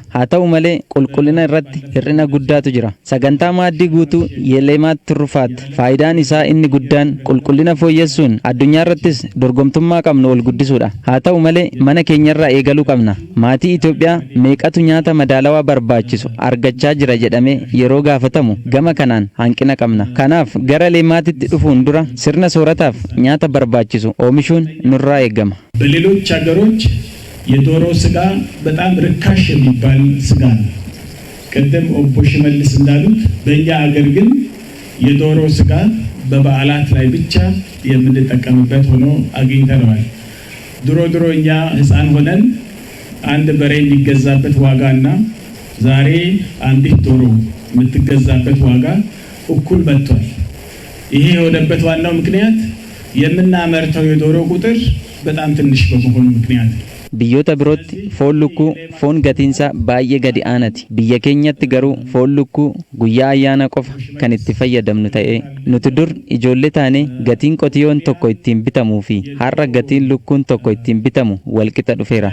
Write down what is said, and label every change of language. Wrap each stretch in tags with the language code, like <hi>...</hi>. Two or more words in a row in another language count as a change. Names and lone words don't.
<om>Haa ta'u malee qulqullina irratti hir'ina guddaatu jira. Sagantaa maaddii guutuu Yeelemaat Turrufaat faayidaan isaa inni guddaan qulqullina fooyyessuun addunyaa irrattis dorgomtummaa qabnu ol guddisuudha. Haa ta'u malee mana keenyarraa eegaluu qabna. Maatii Itoophiyaa meeqatu nyaata madaalawaa barbaachisu argachaa jira jedhamee yeroo gaafatamu gama kanaan hanqina qabna. Kanaaf gara leemaatitti dhufuun dura sirna soorataaf nyaata barbaachisu oomishuun nurraa eegama.</om> <am>በሌሎች ሀገሮች የዶሮ ስጋ በጣም ርካሽ የሚባል ስጋ ነው። ቀደም ኦቦ ሽመልስ እንዳሉት በእኛ ሀገር ግን የዶሮ ስጋ በበዓላት ላይ ብቻ የምንጠቀምበት ሆኖ አግኝተነዋል። ድሮ እኛ ሕፃን ሆነን አንድ በሬ የሚገዛበት ዋጋና ዛሬ አንዲት ዶሮ የምትገዛበት ዋጋ እኩል መጥቷል። ይሄ የሆነበት ዋናው ምክንያት የምናመርተው የዶሮ ቁጥር በጣም ትንሽ በመሆኑ ምክንያት</am> <om>Biyyoota birootti foon lukkuu foon gatiinsaa baay'ee gadi aanati. Biyya keenyatti garuu foon lukkuu guyyaa ayyaana qofa kan itti fayyadamnu ta'ee nuti dur ijoollee taanee gatiin qotiyyoon tokko ittiin bitamuu fi har'a gatiin lukkuun tokko ittiin bitamu walqixa dhufeera.</om>